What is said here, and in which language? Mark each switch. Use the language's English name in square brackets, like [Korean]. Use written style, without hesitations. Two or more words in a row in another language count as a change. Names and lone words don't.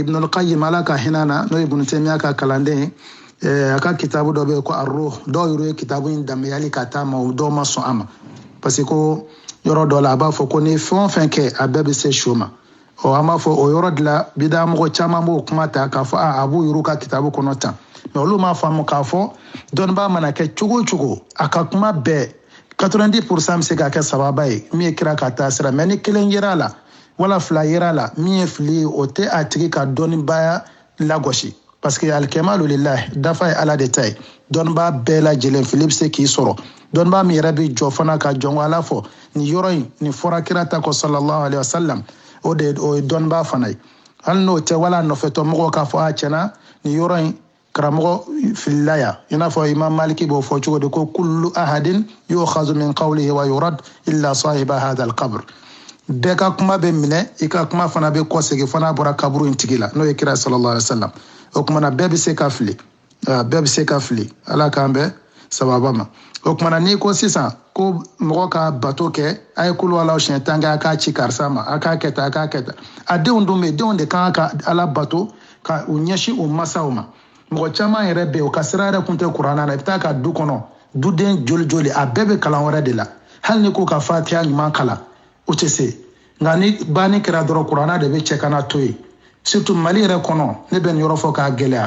[Bambara] Ibnul Qayyim ala ka hinɛ na n'o ye Ibn Taymiya ka kalanden ye a ka kitabu dɔ bɛ yen ko ar-Ruh dɔw yɛrɛ ye kitabu in danbeyali ka taa ma o dɔw ma sɔn a ma [French] parce que [Bambara] ko yɔrɔ dɔ la a b'a fɔ ko ni fɛn o fɛn kɛ a bɛɛ bɛ se su ma an b'a fɔ o yɔrɔ de la bida mɔgɔ caman b'o kuma ta k'a fɔ a b'u yɛrɛ ka kitabu kɔnɔ tan mais olu m'a faamu k'a fɔ dɔnnibaa mana kɛ cogo o cogo a ka kuma bɛɛ 90% bɛ se ka kɛ sababa ye min ye kira ka taa sira mais ni kelen yera a la wala fila yera la min ye fili o tɛ a tigi ka dɔnnibaya lagosi [French] parce que [Arabic] الكمال لله [Bambara] dafa ye ala de ta ye dɔnnibaa bɛɛ lajɛlen fili bɛ se k'i sɔrɔ dɔnnibaa min yɛrɛ bɛ jɔ fana ka jɔn ko ala fɔ nin yɔrɔ in nin fɔra kira ta kɔ [Arabic] صلى الله عليه وسلم [Bambara] o ye dɔnnibaa fana ye hali n'o tɛ wala nɔfɛtɔ mɔgɔw k'a fɔ a tiɲɛna nin yɔrɔ in karamɔgɔ filila yan i n'a fɔ imam maliki b'o fɔ cogo di ko [Arabic] كل أحد يؤخذ من قوله ويرد إلا صاحب هذا القبر [Bambara] bɛɛ ka kuma bɛ minɛ i ka kuma fana bɛ kɔsegin fana bɔra kaburu in tigi la n'o ye kira [Arabic] صلى الله عليه وسلم [Bambara] o kumana bɛɛ bɛ se ka fili bɛɛ bɛ se ka fili ala k'an bɛ sababa ma o kumana n'i ko sisan ko mɔgɔ ka bato kɛ a ye kulu ala siɲɛ tan kɛ a k'a ci karisa ma a k'a kɛ tan a k'a kɛ tan a denw dun bɛ yen denw de kan ka ala bato ka u ɲɛsin u masaw ma mɔgɔ caman yɛrɛ bɛ yen u ka sira yɛrɛ kun tɛ kuranna na i bɛ taa ka du kɔnɔ duden joli joli a bɛɛ bɛ kalan wɛrɛ de la hali ni ko ka fatiha ɲuman kalan o tɛ se nka ni banni kɛra dɔrɔn kuranna de bɛ cɛ kana to yen surtout mali yɛrɛ kɔnɔ ne bɛ nin yɔrɔ fɔ k'a gɛlɛya